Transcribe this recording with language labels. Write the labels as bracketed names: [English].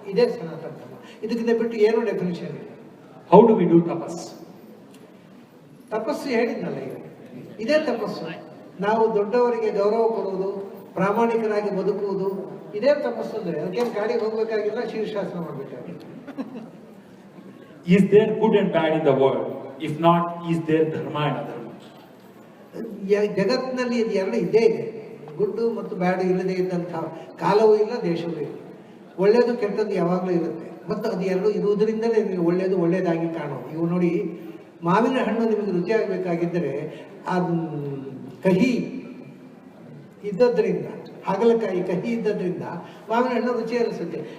[Kannada] ಇದೇ ಸನಾತನ ಧರ್ಮ. ಇದಕ್ಕಿಂತ ಬಿಟ್ಟು ಏನು ಡೆಫಿನಿಷನ್ ಇಲ್ಲ. [English] How do we do tapas? [Kannada] ತಪಸ್ಸು ಹೇಳಿದ್ನಲ್ಲ, ಈಗ ಇದೇ ತಪಸ್ಸು. ನಾವು ದೊಡ್ಡವರಿಗೆ ಗೌರವ ಕೊಡುವುದು, ಪ್ರಾಮಾಣಿಕರಾಗಿ ಬದುಕುವುದು, ಇದೇ ತಪಸ್ಸು. ಅಂದರೆ ಅದಕ್ಕೇನು ಗಾಡಿಗೆ ಹೋಗ್ಬೇಕಾಗಿಲ್ಲ, ಶೀರ್ಷಾಸನ ಮಾಡಬೇಕಾಗಿಲ್ಲ. [English] Is there good and bad in the world? If not, is there dharma and adharma? [Kannada] ಜಗತ್ತಿನಲ್ಲಿ ಇದು ಎರಡು ಇದ್ದೇ ಇದೆ. ಗುಡ್ಡು ಮತ್ತು ಬ್ಯಾಡು ಇಲ್ಲದೆ ಇದ್ದಂಥ ಕಾಲವೂ ಇಲ್ಲ, ದೇಶವೂ ಇಲ್ಲ. ಒಳ್ಳೆಯದು ಕೆಟ್ಟದ್ದು ಯಾವಾಗಲೂ ಇರುತ್ತೆ. ಮತ್ತು ಅದು ಎರಡು ಇರುವುದರಿಂದಲೇ ನೀವು ಒಳ್ಳೆಯದು ಒಳ್ಳೆಯದಾಗಿ ಕಾಣೋದು. ಇವು ನೋಡಿ, ಮಾವಿನ ಹಣ್ಣು ನಿಮಗೆ ರುಚಿಯಾಗಬೇಕಾಗಿದ್ದರೆ ಅದು ಕಹಿ ಇದ್ದದ್ರಿಂದ, ಹಾಗಲಕಾಯಿ ಕಹಿ ಇದ್ದದ್ರಿಂದ ಮಾವಿನ ಹಣ್ಣು ರುಚಿ ಅನಿಸುತ್ತೆ.